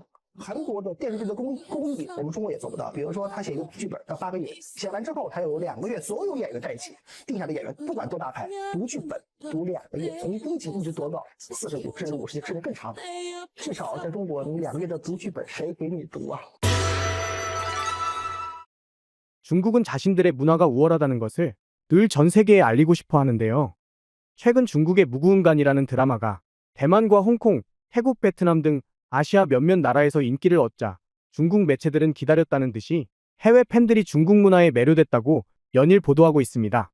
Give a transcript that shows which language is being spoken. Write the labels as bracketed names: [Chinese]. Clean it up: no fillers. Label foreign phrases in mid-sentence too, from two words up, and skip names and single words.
[Chinese] 韩国的电视剧的工艺，我们中国也做不到。比如说，他写一个剧本要8个月，写完之后，他有2个月，所有演员在一起，定下的演员不管多大牌，读剧本读2个月，从第一集一直读到45甚至50集，甚至更长。至少在中国，你2个月的读剧本，谁给你读啊？ [Korean] 중국은 자신들의 문화가 우월하다는 것을 늘 전 세계에 알리고 싶어 하는데요. 최근 중국의 무구응간이라는 드라마가 대만과 홍콩, 태국, 베트남 등 아시아 몇몇 나라에서 인기를 얻자 중국 매체들은 기다렸다는 듯이 해외 팬들이 중국 문화에 매료됐다고 연일 보도하고 있습니다.